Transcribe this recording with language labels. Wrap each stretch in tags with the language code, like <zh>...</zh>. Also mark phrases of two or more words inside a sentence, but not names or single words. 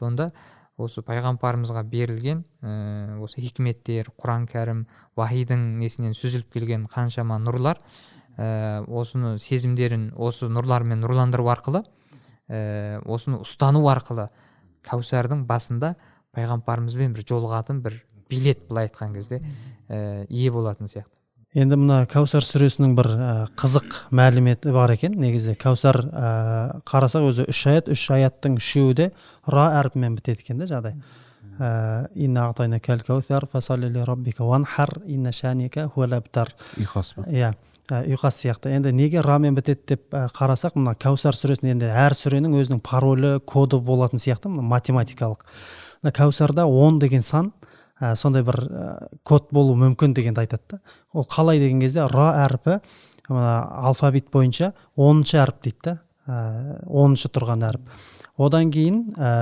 <kk>Онда осы пайғамбарымызға берілген осы хикметтер, Құран кәрім, уахидің несінен сүзіліп келген қаншама нұрлар, осыны сезімдерін осы нұрлармен нұрландыру арқылы, осыны ұстану арқылы кәусардың басында пайғамбарымызбен бір жолығатын бір билет, былай айтқан кезде ие болатын сияқты. Енді мына Кәусар сүресінің бір қызық мәліметі бар екен. Негізі Кәусар қарасақ өзі 3 аяттың үшеуі де ра әрпімен бітеді екен де жағдай.</kk> <ar>إنا أعطيناك الكوثر فصل لربك وانحر إن شانئك هو الأبتر.</ar> <kk>Ұйқас ба? Иә, ұйқас сияқты. Енді неге рамен бітеді деп қарасақ, мына Кәусар сүресінде енді әр сүренің өзінің паролі, коды болатын сияқты, математикалық. Кәусарда 10 деген сан сондай бір код болу мүмкін дегенді айтады да. Ол қалай деген кезде ра әрпі алфавит бойынша 10-шы әріп дейді да, 10-шы тұрған әріп.</kk>